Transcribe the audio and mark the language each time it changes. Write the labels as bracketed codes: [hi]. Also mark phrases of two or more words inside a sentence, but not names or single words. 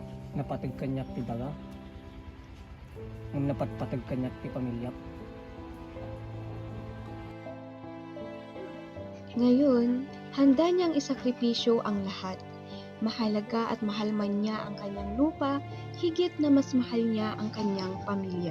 [ilo] napatag kanyak ti daga. Ang napatpatag kanyak ti pamilya. [tl] Ngayon, handa niyang isakripisyo ang lahat. Mahalaga at mahal man niya ang kanyang lupa, higit na mas mahal niya ang kanyang pamilya.